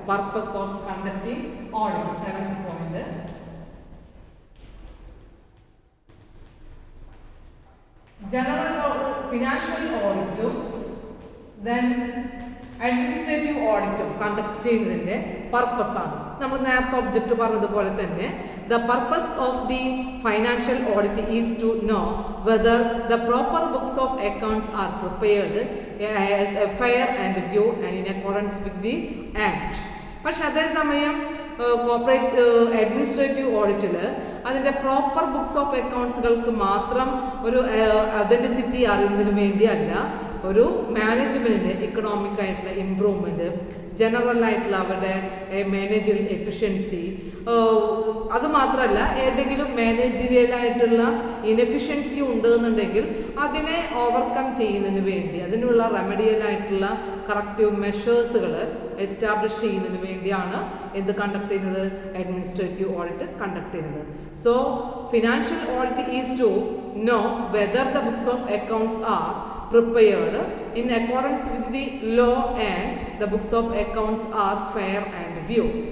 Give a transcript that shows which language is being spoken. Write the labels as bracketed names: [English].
[English] Purpose of conducting audit seventh point. [Malayalam] General financial ഓഡിറ്റും then administrative ഓഡിറ്റും conduct ചെയ്യുന്നതിൻ്റെ പർപ്പസാണ്. നമ്മൾ നേരത്തെ object പറഞ്ഞതുപോലെ തന്നെ [English] the purpose of the financial audit is to know whether the proper books of accounts are prepared as a fair and view and in accordance with the act. [Malayalam] പക്ഷെ അതേസമയം corporate administrative ഓഡിറ്റിൽ അതിൻ്റെ proper books of അക്കൗണ്ട്സുകൾക്ക് മാത്രം ഒരു അതൻറ്റിസിറ്റി അറിയുന്നതിന് വേണ്ടിയല്ല, ഒരു മാനേജ്മെൻറ്റിൻ്റെ economic ആയിട്ടുള്ള improvement, general ആയിട്ടുള്ള അവരുടെ മാനേജറിയൽ എഫിഷ്യൻസി, അതുമാത്രമല്ല ഏതെങ്കിലും മാനേജറിയലായിട്ടുള്ള ഇൻഎഫിഷ്യൻസി ഉണ്ട് എന്നുണ്ടെങ്കിൽ അതിനെ ഓവർകം ചെയ്യുന്നതിന് വേണ്ടി അതിനുള്ള റെമഡിയലായിട്ടുള്ള കറക്റ്റീവ് മെഷേഴ്സുകൾ എസ്റ്റാബ്ലിഷ് ചെയ്യുന്നതിന് വേണ്ടിയാണ് എന്ത് കണ്ടക്ട് ചെയ്യുന്നത്? അഡ്മിനിസ്ട്രേറ്റീവ് ഓഡിറ്റ് കണ്ടക്ട് ചെയ്യുന്നത്. [English] So financial audit is to know whether the books of accounts are prepared in accordance with the law and the books of accounts are fair and view.